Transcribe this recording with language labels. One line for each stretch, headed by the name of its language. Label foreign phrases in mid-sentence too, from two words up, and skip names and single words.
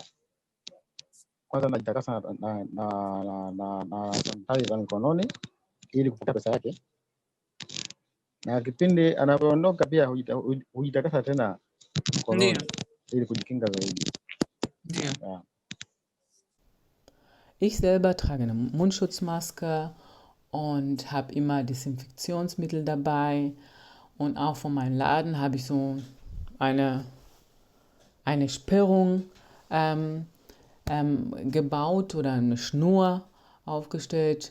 Swahili: Kwanza najitakasa na sanitizer mikononi ili kupata pesa yake. Na kipindi anapoondoka pia hujitakasa tena mkononi ili kujikinga zaidi. Ndio.
German: Ich selber trage eine Mundschutzmaske und habe immer Desinfektionsmittel dabei. Und auch von meinem Laden habe ich so eine Sperrung gebaut oder eine Schnur aufgestellt.